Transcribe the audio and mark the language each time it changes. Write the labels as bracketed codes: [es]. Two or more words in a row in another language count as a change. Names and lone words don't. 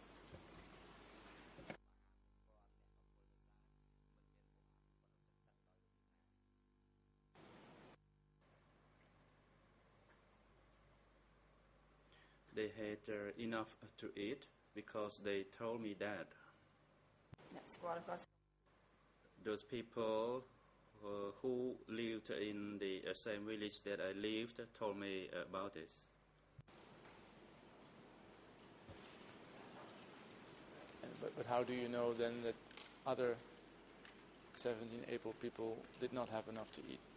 [en] They had enough to eat because they told me that. [km] អ្នកស្គាល់ក៏ [en] Those people who lived in the same village that I lived told me about this. But how do you know then that other 17 April people did not have enough to eat?